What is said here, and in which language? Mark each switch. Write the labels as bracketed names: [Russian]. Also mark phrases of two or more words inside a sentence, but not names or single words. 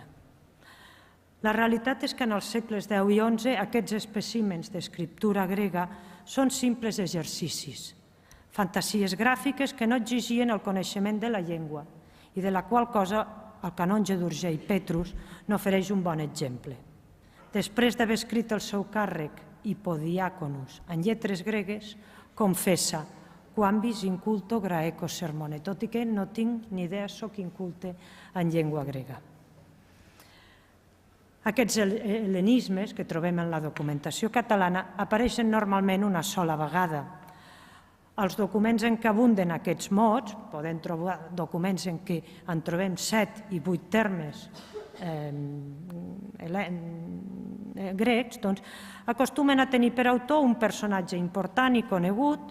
[Catalan] La realitat és que en els segles X i XI aquests espècimens d'escriptura grega són simples exercicis, fantasies gràfiques que no exigien el coneixement de la llengua i de la qual cosa el canonge d'Urgell Petrus n'ofereix un bon exemple. Després d'haver escrit el seu càrrec Hipodiaconus en lletres gregues, confessa [Latin] «Quambis inculto graeco sermone», [Catalan] tot i que no tinc ni idea, soc inculte en llengua grega. Aquests hel·lenismes que trobem en la documentació catalana apareixen normalment una sola vegada. Els documents en què abunden aquests mots, podem trobar documents en què en trobem 7 i 8 termes grecs, doncs acostumen a tenir per autor un personatge important i conegut.